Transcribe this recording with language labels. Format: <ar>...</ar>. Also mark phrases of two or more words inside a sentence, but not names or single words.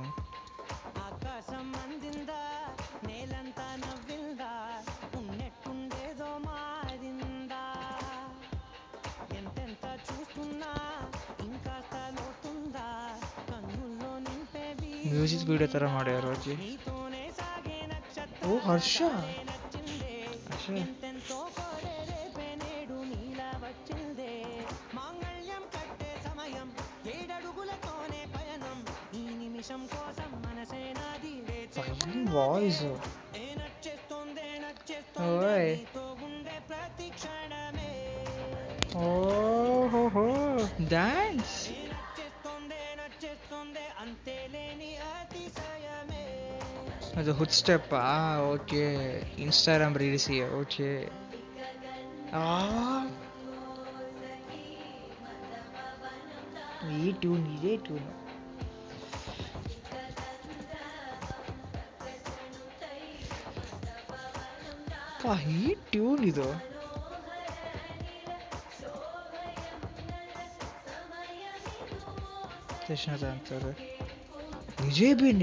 <te>ఆకాశం అందిందా నేలంతా నవ్విందా ఉన్నట్టుండేదో మారిందా ఎంతెంత చూస్తున్నా ఇంకాస్త లోతుందా కన్నుల్లో నింపేది</te> <kn>ಮ್ಯೂಸಿಕ್ ವಿಡಿಯೋ ಥರ ಮಾಡ್ಯಾರ ಅಜ್ಜಿ.</kn> <te>నీతోనే సాగే</te> <kn>ಓ ಹರ್ಷ</kn> <te>నక్షత్రం నచ్చిందే</te> <kn>ಹರ್ಷ</kn> <te>ఎంతెంతో కోరే రేపే నేడు నీలా వచ్చిందే మాంగళ్యం కట్టే సమయం ఏడడుగులతోనే పయనం ఈ నిమిషం కోసం మనసే నాది</te> <en>fine voice.</en> <te>నచ్చేస్తోందే ఓయ్ నీతో ఉండే ప్రతి క్షణమే</te> <kn>ఓహో డాన్స్.</kn> <te>నచ్చేస్తోందే అంతేలేని అతిశయమే</te> <en>ಅದು hook step. okay Instagram reels.</en> <kn>ಓಕೆ ಈ ಟ್ಯೂನ್ ಇದೇ ಟ್ಯೂನು. ಈ ಟ್ಯೂನ್ ಇದು ಕೃಷ್ಣದ ಅಂತಾರೆ ವಿಜಯ್ ಬಿನ್.</kn>